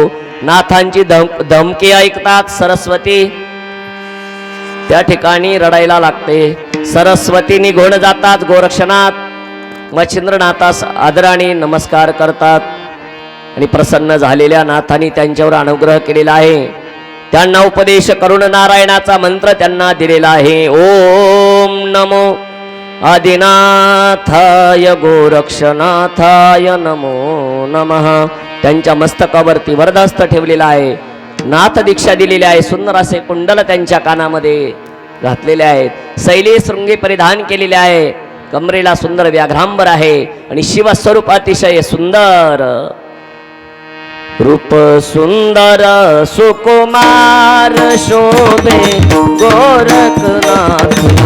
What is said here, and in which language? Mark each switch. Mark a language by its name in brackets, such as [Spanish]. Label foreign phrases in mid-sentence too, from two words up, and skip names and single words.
[Marathi] नाथांची धमकी ऐकतात सरस्वती त्या ठिकाणी रडायला लागते. सरस्वती निघून जातात. गोरक्षनाथ मच्छिंद्रनाथास आदराने नमस्कार करतात आणि प्रसन्न झालेल्या नाथांनी त्यांच्यावर अनुग्रह केलेला आहे. त्यांना उपदेश करून नारायणाचा मंत्र त्यांना दिलेला आहे. [Sanskrit] ओम नमो आदिनाथाय गोरक्षनाथाय नमो नमः. [Marathi] त्यांच्या मस्तकावरती वरदहस्त ठेवलेला आहे. नाथ दीक्षा दिलेली आहे. सुंदर असे कुंडल त्यांच्या कानामध्ये घातलेले आहेत. शैली शृंगी परिधान केलेले आहे. कमरेला सुंदर व्याघ्रांबर आहे आणि शिवस्वरूप अतिशय सुंदर. रूप सुंदर सुकुमार शोभे गोरखनाथ.